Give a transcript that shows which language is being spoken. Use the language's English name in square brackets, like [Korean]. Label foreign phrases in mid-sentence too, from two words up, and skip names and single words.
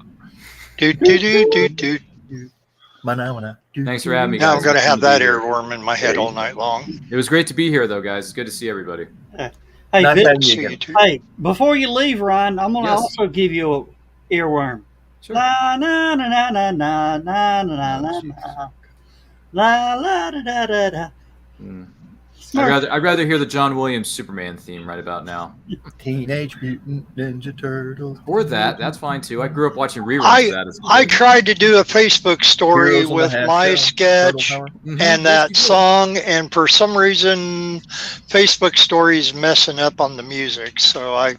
[English] do. Manamana. Thanks for having me, Now guys. I'm going to have that earworm in my head all night long. It was great to be here, though, guys. It's good to see everybody. Hey, Nice Bill, having you See you again. too. hey, before you leave, Ryan, I'm going to Yes. also give you a earworm. Sure. La na na na na na na na na Jesus. na. La la da da da da. Mm. Smurf. I'd rather hear the John Williams Superman theme right about now. Teenage Mutant Ninja Turtles. Or that. That's fine, too. I grew up watching reruns of that as a I kid. tried to do a Facebook story Heroes on the with Half my Shell, sketch Turtle Power. Mhm. and Yes, that you did. song, and for some reason, Facebook stories messing up on the music, so I